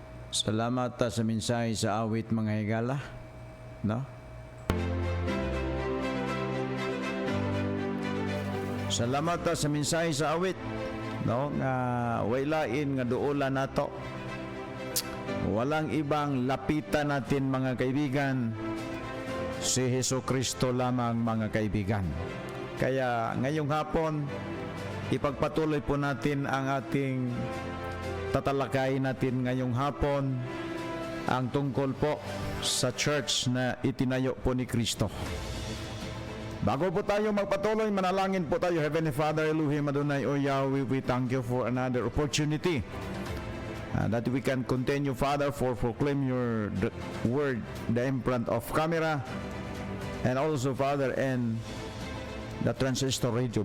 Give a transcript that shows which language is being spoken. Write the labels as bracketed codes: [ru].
[ceb] Salamat sa mensahe sa awit mga higala. No? Salamat sa mensahe sa awit. No? Nga wailain nga duola nato. [tl] Walang ibang lapitan natin mga kaibigan, si Jesucristo lamang mga kaibigan. Kaya ngayong hapon, ipagpatuloy po natin ang ating tatalakayin natin ngayong hapon ang tungkol po sa church na itinayo po ni Kristo. Bago po tayo magpatuloy, manalangin po tayo. [en] Heavenly Father, Elohim Adonai, O Yahweh, we thank you for another opportunity that we can continue, Father, for proclaim your word in front of camera, and also, Father, and the transistor radio.